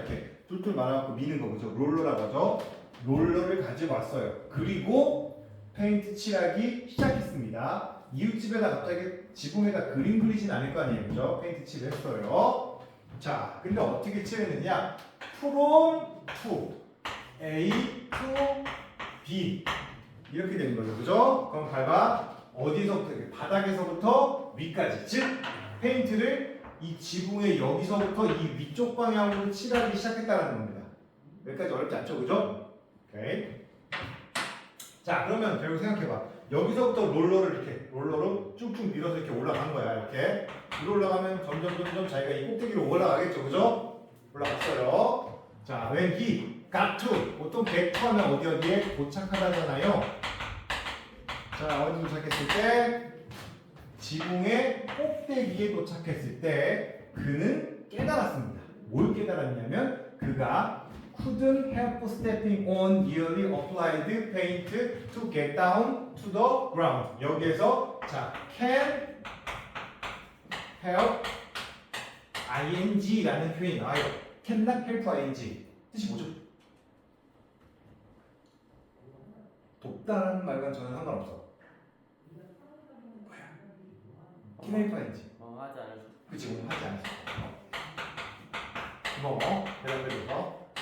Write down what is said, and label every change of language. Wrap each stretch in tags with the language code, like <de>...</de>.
<ko>이렇게 툴툴 말아갖고 미는 거 그죠? 롤러라고 하죠. 롤러를 가지고 왔어요. 그리고 페인트 칠하기 시작했습니다. 이웃집에다 갑자기 지붕에다 그림 그리진 않을 거 아니에요. 그죠? 페인트 칠을 했어요. 자, 근데 어떻게 칠했느냐?</ko> <en>from to A to B</en> <ko>이렇게 되는 거죠. 그죠? 그럼 봐봐. 어디서부터? 바닥에서부터 위까지. 즉, 페인트를 이 지붕의 여기서부터 이 위쪽 방향으로 칠하기 시작했다는 겁니다. 여기까지 어렵지 않죠? 그죠? 오케이. 자, 그러면 결국 생각해봐. 여기서부터 롤러로 쭉쭉 밀어서 이렇게 올라간 거야. 이렇게. 위로 올라가면 점점 자기가 이 꼭대기로 올라가겠죠. 그죠? 올라갔어요. 자,</ko> <en>when he got to.</en> <ko>보통</ko> <en>get to</en> <ko>하면 어디에 도착하다잖아요. 자, 어디 도착했을 때? 지붕의 꼭대기에 도착했을 때 그는 깨달았습니다. 뭘 깨달았냐면 그가</ko> <en>couldn't help stepping on newly applied paint to get down to the ground.</en> <ko>여기에서 자,</ko> <en>can help ing</en> <ko>라는 표현이 나와요.</ko> <en>cannot help ing</en> <ko>뜻이 뭐죠? 돕다라는 말과는 저는 상관없어. 키네이파인지. 하지 않았어. 그치, 하지 않았어. 고마워. 대답해줘서.</ko>